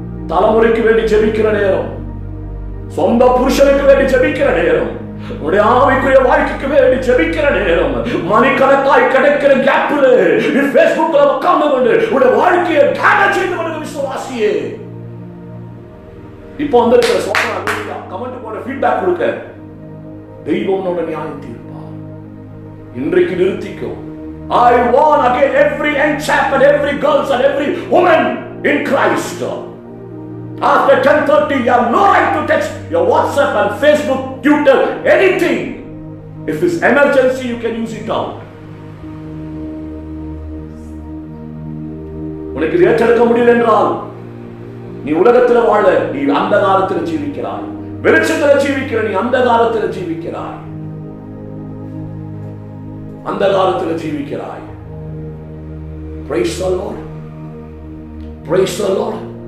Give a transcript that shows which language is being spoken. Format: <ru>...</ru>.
<ta>தலைமுறைக்கு வேண்டி ஜெபிக்கிற நேரம், சொந்த புருஷனுக்கு வேண்டி ஜெபிக்கிற நேரம், உடைய ஆவிக்குரிய வாழ்க்கைக்கு வேண்டி ஜெபிக்கிற நேரம், மணிக்கணக்காய் கிடைக்கிற கேப்ல நீ பேஸ்புக்ல உட்கார்ந்து கொண்டு உடைய வாழ்க்கையை டேமேஜ் செய்து கொண்டு விசுவாசியே, இப்போ வந்திருக்கிற சோதனை கமெண்ட் போட ஃபீட்பேக் கொடுக்க தெய்வம் உன்னோட நியாயம் தீர்ப்பார். இன்றைக்கு நிறுத்திக்கோ.</ta> <en>I warn again every young chap and every girls and every woman in Christ. After 10:30, you have no right to text your WhatsApp and Facebook, Twitter, anything. If it's emergency, you can use it out.</en> <ta>உனக்கு இதை ஏற்றெடுக்க முடியல என்றால் நீ உலகத்தில் வாழ, நீ அந்த காலத்தில் ஜீவிக்கிறாய். வெளிச்சத்தில் ஜீவிக்கிற நீ அந்த காலத்தில் ஜீவிக்கிறாய். அந்த காலத்தில் ஜீவிக்கிறாய்.</ta> <en>Praise the Lord. Praise the Lord.</en>